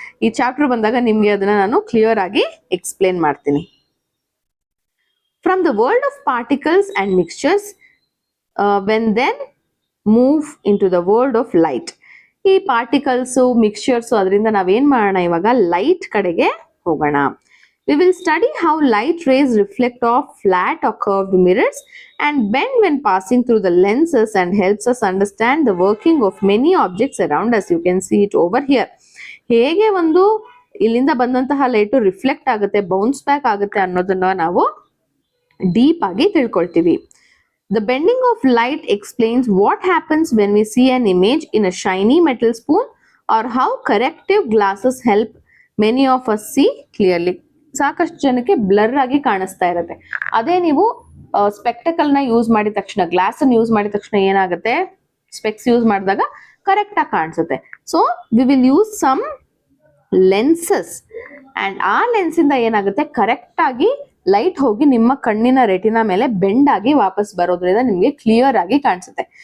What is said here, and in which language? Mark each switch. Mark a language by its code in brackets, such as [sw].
[kn] ಈ ಚಾಪ್ಟರ್ ಬಂದಾಗ ನಿಮ್ಗೆ ಅದನ್ನ ನಾನು ಕ್ಲಿಯರ್ ಆಗಿ ಎಕ್ಸ್ಪ್ಲೇನ್ ಮಾಡ್ತೀನಿ. [en] From the world of particles and mixtures when then move into the world of light. [kn] ಈ ಪಾರ್ಟಿಕಲ್ಸ್, ಮಿಕ್ಸ್ಚರ್ಸ್, ಅದರಿಂದ ನಾವೇನ್ ಮಾಡೋಣ, ಇವಾಗ ಲೈಟ್ ಕಡೆಗೆ ಹೋಗೋಣ. [en] We will study how light rays reflect off flat or curved mirrors and bend when passing through the lenses, and helps us understand the working of many objects around us. You can see it over here. [kn] ಹೇಗೆ ಒಂದು ಇಲ್ಲಿಂದ ಬಂದಂತಹ light reflect ಆಗುತ್ತೆ, bounce back ಆಗುತ್ತೆ ಅನ್ನೋದನ್ನ ನಾವು deep ಆಗಿ ತಿಳ್ಕೊಳ್ತೀವಿ. [en] The bending of light explains what happens when we see an image in a shiny metal spoon, or how corrective glasses help many of us see clearly. [kn] ಸಾಕಷ್ಟು ಜನಕ್ಕೆ blur ಆಗಿ ಕಾಣಿಸ್ತಾ ಇರುತ್ತೆ. ಅದೇ ನೀವು ಸ್ಪೆಕ್ಟಕಲ್ ನ ಯೂಸ್ ಮಾಡಿದ ತಕ್ಷಣ, ಗ್ಲಾಸ್ ಅನ್ನು ಯೂಸ್ ಮಾಡಿದ ತಕ್ಷಣ ಏನಾಗುತ್ತೆ, ಸ್ಪೆಕ್ಸ್ ಯೂಸ್ ಮಾಡಿದಾಗ ಕರೆಕ್ಟ್ ಆಗಿ ಕಾಣಿಸುತ್ತೆ. [en] so we will use some lenses, [kn] and ಆ ಲೆನ್ಸ್ ಇಂದ ಏನಾಗುತ್ತೆ, ಕರೆಕ್ಟ್ ಆಗಿ ಲೈಟ್ ಹೋಗಿ ನಿಮ್ಮ ಕಣ್ಣಿನ ರೆಟಿನಾ ಮೇಲೆ ಬೆಂಡ್ ಆಗಿ ವಾಪಸ್ ಬರೋದ್ರಿಂದ ನಿಮ್ಗೆ ಕ್ಲಿಯರ್ ಆಗಿ ಕಾಣಿಸುತ್ತೆ.